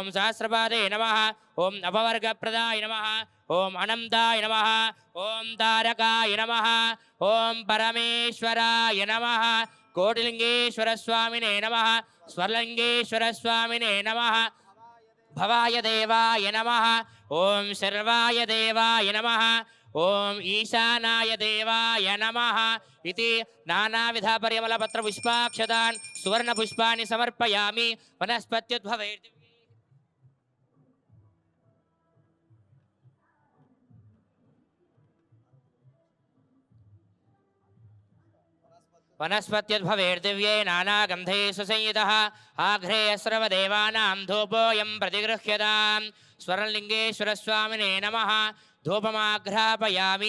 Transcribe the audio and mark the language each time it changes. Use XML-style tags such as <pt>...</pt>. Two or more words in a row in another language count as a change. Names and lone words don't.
<sa>సహస్రపాదే నమః ఓం అపవర్గప్రదాయ నమః ఓం అనంతాయ నమః ఓం తారకాయ నమః ఓం పరమేశ్వరాయ నమః కోటిలింగేశ్వర స్వామినే నమః స్వర్లింగేశ్వర స్వామినే నమః భవాయ దేవాయ నమః ఓం శర్వాయ దేవాయ నమః ఓం ఈశానాయ దేవాయ నమః ఇతి నానావిధ పరిమళపత్ర పుష్పాక్షతాన్ సువర్ణ పుష్పాన్ని సమర్పయామి వనస్పత్యుద్భవే वनस्पत्युद्भवेर्दिव्ये नानागन्धे सुसंयुतः आघ्रे सर्वदेवानां धूपोऽयं प्रतिगृह्यताम् स्वर्णलिङ्गेश्वरस्वामिने नमः धूपमाघ्रापयामि</sa>